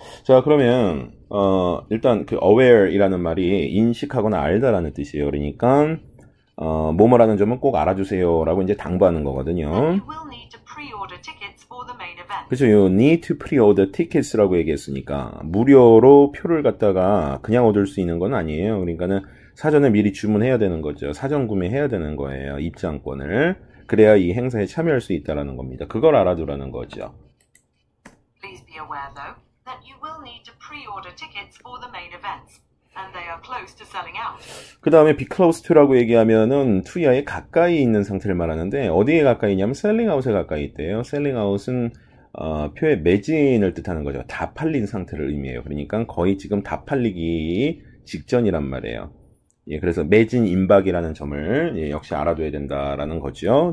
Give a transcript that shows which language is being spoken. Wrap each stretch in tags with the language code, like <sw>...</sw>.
<ko>자, 그러면 일단 그 aware이라는 말이 인식하거나 알다라는 뜻이에요. 그러니까 뭐뭐라는 점은 꼭 알아주세요라고 이제 당부하는 거거든요.</ko> <en>You will need to pre-order tickets for the main event.</en> <ko>그렇죠.</ko> <en>You need to pre-order tickets</en> <ko>라고 얘기했으니까 무료로 표를 갖다가 그냥 얻을 수 있는 건 아니에요. 그러니까는 사전에 미리 주문해야 되는 거죠. 사전 구매해야 되는 거예요. 입장권을. 그래야 이 행사에 참여할 수 있다라는 겁니다. 그걸 알아두라는 거죠.</ko> <en>Please be aware though that you will need to pre-order tickets for the main events and they are close to selling out.</en> <ko>그 다음에</ko> <en>be close to</en> <ko>라고 얘기하면은 투야에 가까이 있는 상태를 말하는데 어디에 가까이 있냐면</ko> <en>selling out</en> <ko>에 가까이 있대요. selling out은 표의 매진을 뜻하는 거죠. 다 팔린 상태를 의미해요. 그러니까 거의 지금 다 팔리기 직전이란 말이에요. 예, 그래서 매진 임박이라는 점을 역시 알아둬야 된다라는 거죠.</ko>